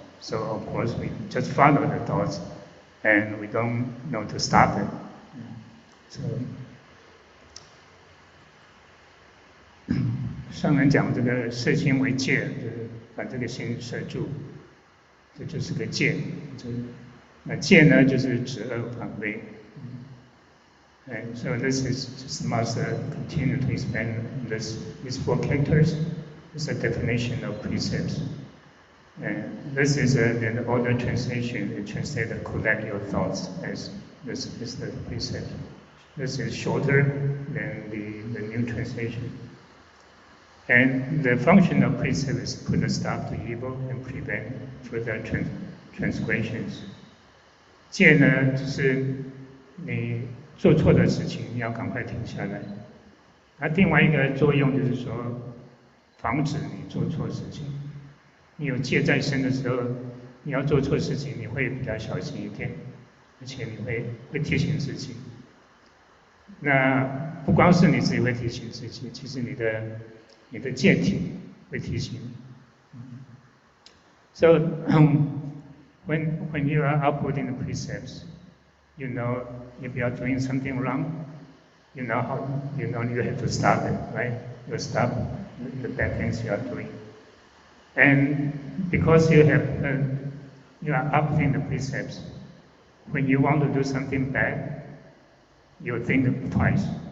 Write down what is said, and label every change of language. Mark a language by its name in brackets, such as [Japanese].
[English] So of course we just follow the thoughts, and we don't know to stop it. [Chinese] So 上人讲这个摄心为戒，就是把这个心摄住，这就是个戒。那戒呢，就是止恶防卫。 [English] And so this is just must continue to expand these four characters. It's a definition of precepts. And this is the older translation. It translated collect your thoughts as this is the precept. This is shorter than the new translation. And the function of precept is put a stop to evil and prevent further transgressions. [Chinese] 戒呢，就是你做错的事情，你要赶快停下来。它另外一个作用就是说，防止你做错事情。你有戒在身的时候，你要做错事情，你会比较小心一点，而且你会提醒自己。那不光是你自己会提醒自己，其实你的戒体会提醒你。 [English] So when you are upholding the precepts, you know if you are doing something wrong, you know you have to stop it, right? You stop the bad things you are doing. And because you are upholding the precepts, when you want to do something bad, you think twice.